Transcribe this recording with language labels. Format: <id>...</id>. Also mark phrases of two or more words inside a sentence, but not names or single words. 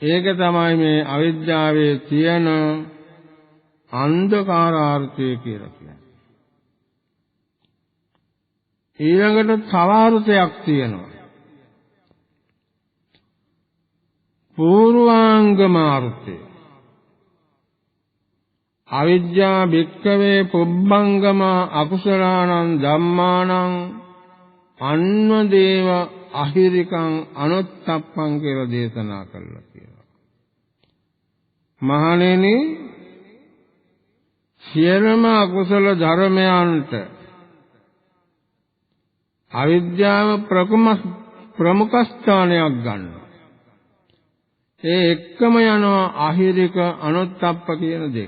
<si>ඒක තමයි මේ අවිද්‍යාවේ තියෙන අන්ධකාරාර්ථය කියලා කියන්නේ. ඊළඟට තව අර්ථයක් තියෙනවා. පූර්වාංගමාර්ථය.</si> <pi>අවිද්‍යා භික්ඛවේ පුබ්බංගම අකුසලානං ධම්මානං අන්වදේව අහිරිකං අනුත්තප්පං</pi> <si>කියලා දේශනා කළා කියලා. මහණෙනි, සියලුම අකුසල ධර්මයන්ට අවිද්‍යාව ප්‍රමුඛ ස්ථානයක් ගන්නවා. ඒ එක්කම යනවා අහිරික අනුත්තප්ප කියන දෙක.</si>